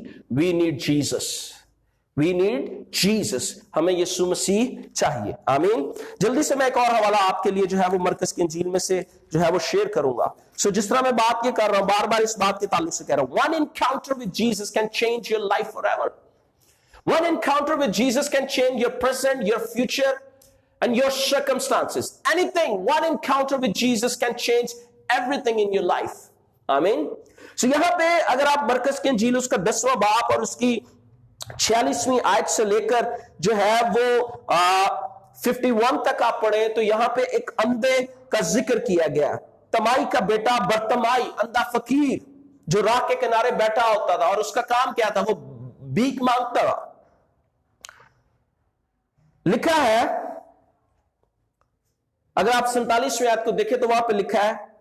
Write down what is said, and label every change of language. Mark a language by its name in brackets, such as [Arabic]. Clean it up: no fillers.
[English] we need Jesus, we need Jesus, [Urdu] ہمیں یسوع مسیح چاہیے۔ آمین۔ جلدی سے میں ایک اور حوالہ آپ کے لیے جو ہے وہ مرکز کی انجیل میں سے جو ہے وہ شیئر کروں گا۔ سو جس طرح میں بات یہ کر رہا ہوں، بار بار اس بات کے تعلق سے کہہ رہا ہوں، [English] one encounter with Jesus can change your life forever. One encounter with Jesus can change your present, your future, and your circumstances. Anything, one encounter with Jesus can change everything in your life. [Urdu] آمین۔ سو یہاں پہ اگر آپ مرکز کی انجیل اس کا 10واں باب اور اس کی 46ویں آیت سے لے کر جو ہے وہ 51 تک آپ پڑھیں تو یہاں پہ ایک اندھے کا ذکر کیا گیا۔ تمائی کا بیٹا برتمائی، اندھا فقیر جو راہ کے کنارے بیٹھا ہوتا تھا، اور اس کا کام کیا تھا؟ وہ بھیک مانگتا تھا۔ لکھا ہے، اگر آپ 47ویں آیت کو دیکھیں تو وہاں پہ لکھا ہے